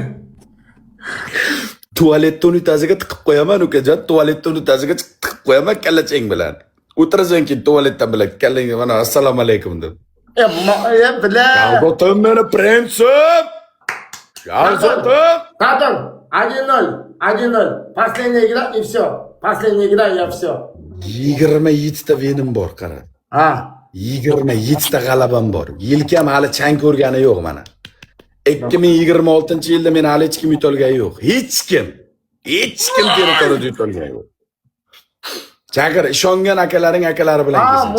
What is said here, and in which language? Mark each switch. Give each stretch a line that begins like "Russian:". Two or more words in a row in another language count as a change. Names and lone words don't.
Uzbek: tualetni unitaziga tiqib qo'yaman ukajon. Tualetni unitaziga tiqib qo'yaman kallachang bilan. O'tirasan keyin tualetdan bilan kallangga mana assalomu alaykum deb.
Russian: Бля.
Uzbek: Yalgotim meni prinsip. Yalgotim.
Russian: Татар, 1-0. 1-0. Последняя игра и все. Последняя игра и все.
Uzbek: 27 ta venim bor qara. Ha. 27 ta g'alabam bor. Yelkam hali chang ko'rgani yo'q mana. 2026-yilda men hali hech kim yutolgani yo'q. Hech kim territoriyada yutolgani yo'q. Chaqir, ishongan akalari bilan kelsin.